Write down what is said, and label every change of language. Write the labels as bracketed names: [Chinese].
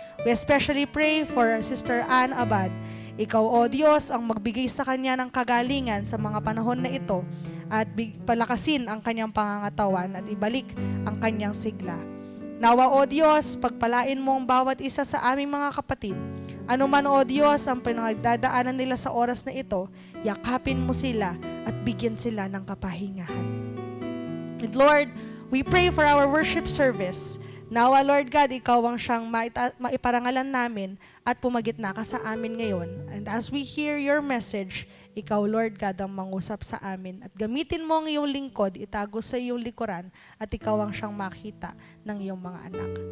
[English] We especially pray for Sister Ann Abad. [Filipino] Ikaw, O Diyos, ang magbigay sa kanya ng kagalingan sa mga panahon na ito at palakasin ang kanyang pangangatawan at ibalik ang kanyang sigla. Nawa, O Diyos, pagpalain mo ang bawat isa sa aming mga kapatid. Ano man, O Diyos, ang pinagdadaanan nila sa oras na ito, yakapin mo sila at bigyan sila ng kapahingahan. [English] And Lord, we pray for our worship service. [Filipino] Nawa, Lord God, ikaw ang siyang maiparangalan namin at pumagitna ka sa amin ngayon. [English] And as we hear your message, ikaw, Lord God, [Filipino] ang mangusap sa amin. At gamitin mo ang iyong lingkod, itago sa iyong likuran, at ikaw ang siyang makita ng iyong mga anak.